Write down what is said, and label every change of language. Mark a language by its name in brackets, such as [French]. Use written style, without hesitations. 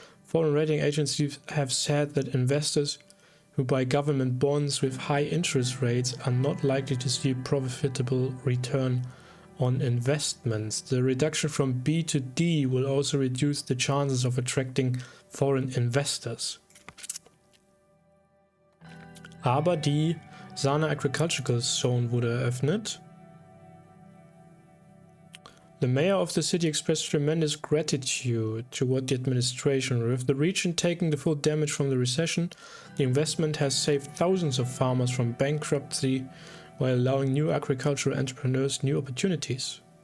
[English] Foreign rating agencies have said that investors who buy government bonds with high interest rates are not likely to see a profitable return on investments. The reduction from B to D will also reduce the chances of attracting foreign investors. [German] Aber die Sana Agricultural Zone wurde eröffnet. [English] The mayor of the city expressed tremendous gratitude toward the administration. With the region taking the full damage from the recession, the investment has saved thousands of farmers from bankruptcy while allowing new agricultural entrepreneurs new opportunities.